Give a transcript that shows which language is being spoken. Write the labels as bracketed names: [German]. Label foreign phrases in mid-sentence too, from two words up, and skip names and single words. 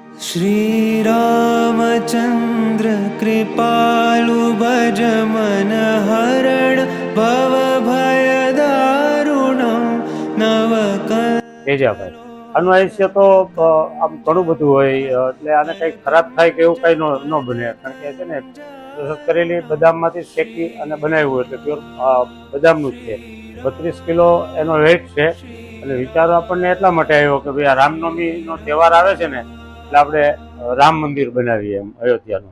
[Sanskrit] श्रीरामचन्द्र कृपालु भज मन हरण भव भय दारुणं नवकल। [Gujarati] તેજાભાઈ આનું આયુષ્ય તો આમ ઘણું બધું હોય, એટલે આને કંઈક ખરાબ થાય કે એવું કંઈ ન બને, કારણ કે છે ને પ્રોસેસ કરેલી બદામમાંથી શેકી અને બનાવ્યું એટલે પ્યોર બદામનું જ છે. 32 કિલો એનો વેઇટ છે. અને વિચારો આપણને એટલા માટે આવ્યો કે ભાઈ આ રામનવમીનો તહેવાર આવે છે ને, એટલે આપણે રામ મંદિર બનાવીએ એમ અયોધ્યાનું.